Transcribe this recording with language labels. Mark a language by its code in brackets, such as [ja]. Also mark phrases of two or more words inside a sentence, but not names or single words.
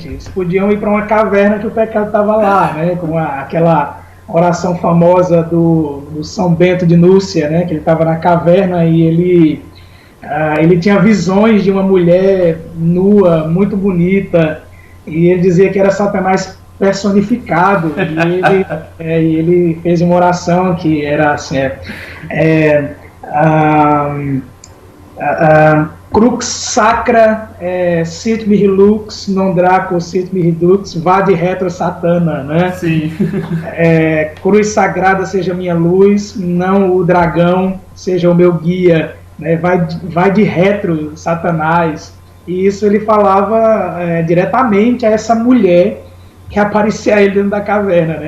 [pt] Eles podiam ir para uma caverna que o pecado estava lá, né? Como aquela oração famosa do São Bento de Núrcia, né? Que ele estava na caverna e ele tinha visões de uma mulher nua, muito bonita, e ele dizia que era Satanás personificado, e ele fez uma oração que era assim, [la] crux sacra sit mihi lux, non draco sit mihi dux, vade retro satana, [pt] né? Sim. Cruz sagrada seja minha luz, não o dragão seja o meu guia, né? Vai de retro Satanás. E isso ele falava diretamente a essa mulher que aparecia ele dentro da caverna, né?